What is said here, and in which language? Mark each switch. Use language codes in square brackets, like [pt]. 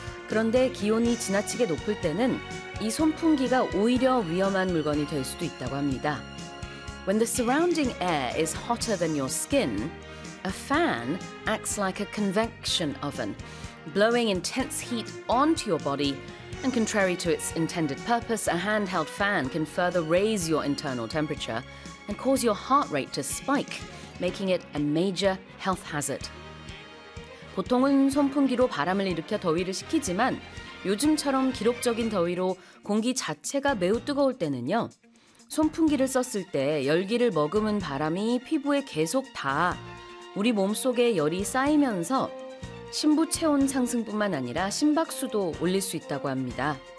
[ko] 그런데 기온이 지나치게 높을 때는 이 선풍기가 오히려 위험한 물건이 될 수도 있다고 합니다. [en] When the surrounding air is hotter than your skin, a fan acts like a convection oven, blowing intense heat onto your body. And contrary to its intended purpose, a handheld fan can further raise your internal temperature and cause your heart rate to spike, making it a major health hazard. [ko] 보통은 선풍기로 바람을 일으켜 더위를 식히지만 요즘처럼 기록적인 더위로 공기 자체가 매우 뜨거울 때는요. 선풍기를 썼을 때 열기를 머금은 바람이 피부에 계속 닿아 우리 몸속에 열이 쌓이면서 신부 체온 상승뿐만 아니라 심박수도 올릴 수 있다고 합니다.